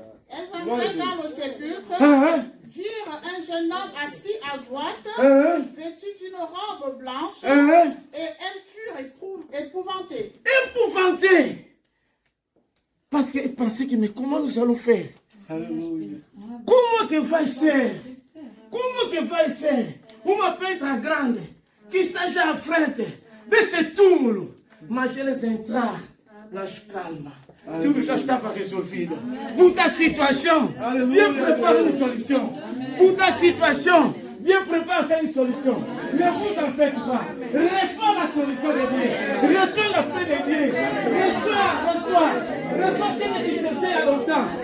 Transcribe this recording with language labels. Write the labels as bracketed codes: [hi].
[fr] Elles entraient dans le sépulcre, Hein? virent un jeune homme assis à droite, Hein? vêtu d'une robe blanche, Hein? et elles furent épouvantées. Épouvantés. Parce qu'ils pensaient que, mais comment nous allons faire? Alléluia. [pt] Comment que vai ser? Como que vai ser uma pedra grande que está já à frente desse túmulo? Mas eles entraram nas calmas. Tudo já estava resolvido. [fr] Pour ta situation, Dieu prépare une solution. Pour ta situation, Dieu prépare une solution. Ne vous en faites pas. Reçois la solution de Dieu. Reçois la paix de Dieu. Reçois ce que tu cherchais il y a longtemps.